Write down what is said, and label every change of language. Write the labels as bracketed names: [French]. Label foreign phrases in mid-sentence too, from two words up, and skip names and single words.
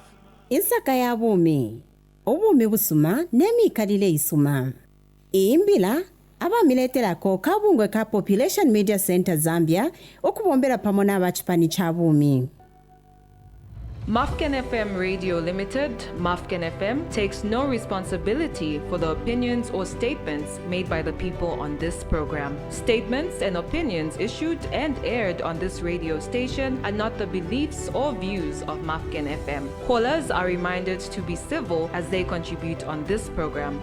[Bemba] Insaka ya Bumi obumi busuma nemikalile isuma. Imbila abamileterako kabungwe ka Population Media Center Zambia okubombera pamona abachipani cha Bumi. [English] Mafken FM Radio Limited, Mafken FM, takes no responsibility for the opinions or statements made by the people on this program. Statements and opinions issued and aired on this radio station are not the beliefs or views of Mafken FM. Callers are reminded to be civil as they contribute on this program.